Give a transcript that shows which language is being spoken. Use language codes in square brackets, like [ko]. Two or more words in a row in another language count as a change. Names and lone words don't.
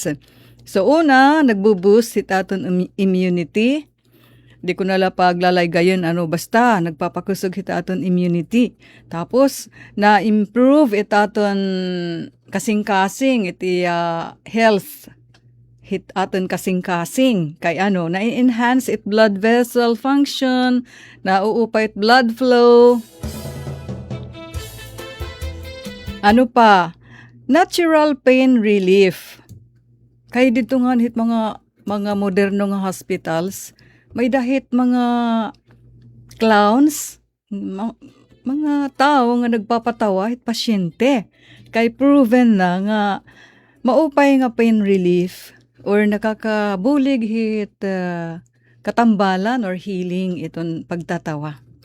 [war] So una nagbo-boost hit aton immunity. Di ko nala paglalay gayon basta nagpapakusog hit aton immunity. Tapos na-improve it aton kasing-kasing iti health hit aton kasing-kasing kay na-enhance it [en] blood vessel function, [war] nauupa it [en] blood flow. Natural pain relief. [war] Kay dito nga hit mga moderno nga hospitals, may dahit mga clowns, mga tao nga nagpapatawa hit pasyente. Kay proven na nga maupay nga [en] pain relief [war] or nakakabulig hit katambalan or healing iton pagtatawa.